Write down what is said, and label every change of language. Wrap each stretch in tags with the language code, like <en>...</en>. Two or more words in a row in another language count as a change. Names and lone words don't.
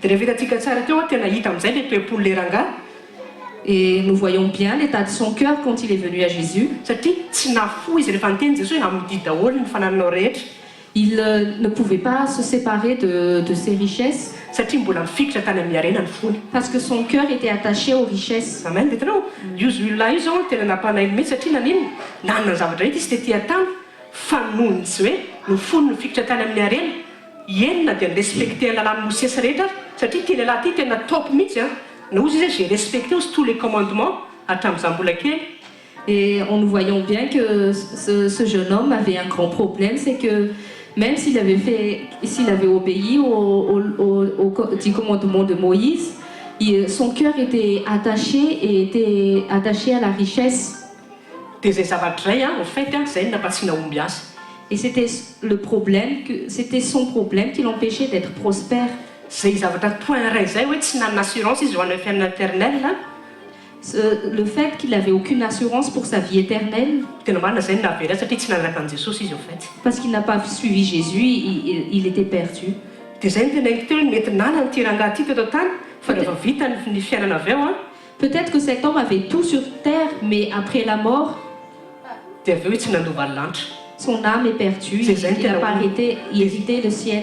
<fr>Et nous voyons bien l'état de son cœur quand il est venu à Jésus. Il ne pouvait pas se séparer de ses richesses parce que son cœur était attaché aux richesses. Amen.</fr> <mg>Hitanao, io olona io zao tena nampanahy mihitsy satria nanino nanana zavatra rehetra izy tetỳ tany fa nohony tsy hoe no fony no fikitra tany amin'ny harena enina dia nirespekte ny lalàn'ny mosesy rehetra satria ty lehilahy ty tena top mihitsy a na ozy izy</mg> <fr>j'ai respecté aussi tous les commandements</fr> <mg>hatramin'izaho mbola kely.</mg> <fr>Et en nous voyant bien que ce jeune homme avait un grand problème, c'est que même s'il avait obéi au commandement de Moïse, son cœur était attaché à la richesse.</fr> <mg>Dia zay zavatra izay</mg> <fr>en fait</fr> <mg>zay nampatsiana omby azy.</mg> <fr>Et c'était son problème qui l'empêchait d'être prospère.</fr> <mg>Zay zavatra toin-ray zay hoe tsy nanana assurance izy ho an'ny fiainana éternelle.</mg> <fr>Le fait qu'il n'avait aucune assurance pour sa vie éternelle, parce qu'il n'a pas suivi Jésus, il était perdu. Peut-être que cet homme avait tout sur terre, mais après la mort, son âme est perdue, il n'a pas hérité le ciel.</fr>